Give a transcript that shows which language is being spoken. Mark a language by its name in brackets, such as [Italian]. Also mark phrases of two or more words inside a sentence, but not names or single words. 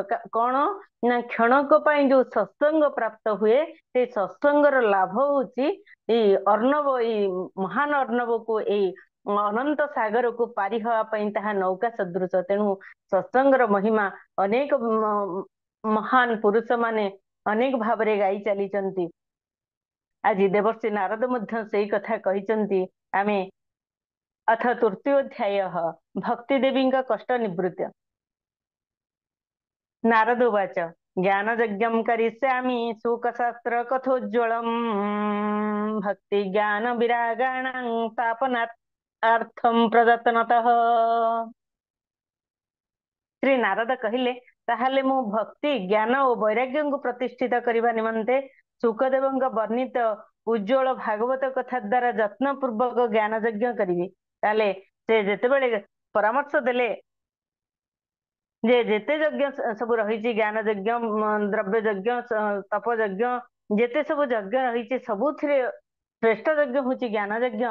[Odia] କଣ ନା କ୍ଷଣକ ପାଇଁ ଯୋଉ ସତ୍ସଙ୍ଗ ପ୍ରାପ୍ତ ହୁଏ, ସେଇ ସତ୍ସଙ୍ଗର ଲାଭ ହଉଛି ଏଇ ଅର୍ଣ୍ଣବ, ଏଇ ମହାନ ଅର୍ଣ୍ଣବକୁ, ଏଇ ଅନନ୍ତ ସାଗରକୁ ପାରି ହବା ପାଇଁ ତାହା ନୌକା ସଦୃଶ। ତେଣୁ ସତ୍ସଙ୍ଗର ମହିମା ଅନେକ ମହାନ ପୁରୁଷ ମାନେ ଅନେକ ଭାବରେ ଗାଇ ଚାଲିଛନ୍ତି। ଆଜି ଦେବର୍ଷି ନାରଦ ମଧ୍ୟ ସେଇ କଥା କହିଛନ୍ତି। [Sanskrit] ଆମେ अथ तृतीयोऽध्यायः भक्ति देवीଙ୍କ कष्ट निवृत्त। नारद उवाच ज्ञानयज्ञं करिष्यामि शुकशास्त्र कथोज्ज्वलम् भक्ति ज्ञान विरागाणां तापनार्थं प्रदत्तनतः। [Odia] ଶ୍ରୀ ନାରଦ କହିଲେ, ତାହେଲେ ମୁଁ ଭକ୍ତି ଜ୍ଞାନ ଓ ବୈରାଗ୍ୟଙ୍କୁ ପ୍ରତିଷ୍ଠିତ କରିବା ନିମନ୍ତେ ସୁକଦେବଙ୍କ ବର୍ଣ୍ଣିତ ଉଜ୍ଜ୍ୱଳ ଭାଗବତ କଥା ଦ୍ୱାରା ଯତ୍ନ ପୂର୍ବକ ଜ୍ଞାନ ଯଜ୍ଞ କରିବି। ତାହେଲେ ସେ ଯେତେବେଳେ ପରାମର୍ଶ ଦେଲେ ଯେ ଯେତେ ଯଜ୍ଞ ସବୁ ରହିଛି, ଜ୍ଞାନ ଯଜ୍ଞ, ଦ୍ରବ୍ୟ ଯଜ୍ଞ, ତପ ଯଜ୍ଞ, ଯେତେ ସବୁ ଯଜ୍ଞ ରହିଛି ସବୁଥିରେ ଶ୍ରେଷ୍ଠ ଯଜ୍ଞ ହଉଛି ଜ୍ଞାନ ଯଜ୍ଞ।